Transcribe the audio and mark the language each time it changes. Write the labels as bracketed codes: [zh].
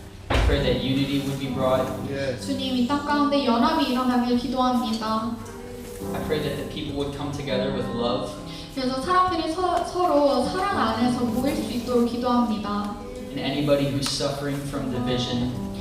[en] I pray that unity would be brought. [ko] 주님, 이 땅 가운데 연합이 일어나길 기도합니다. [en] I pray that the people would come together with love. [ko] 그래서 사람들이 서로 사랑 안에서 모일 수 있도록 기도합니다. [en] And anybody who's suffering from division.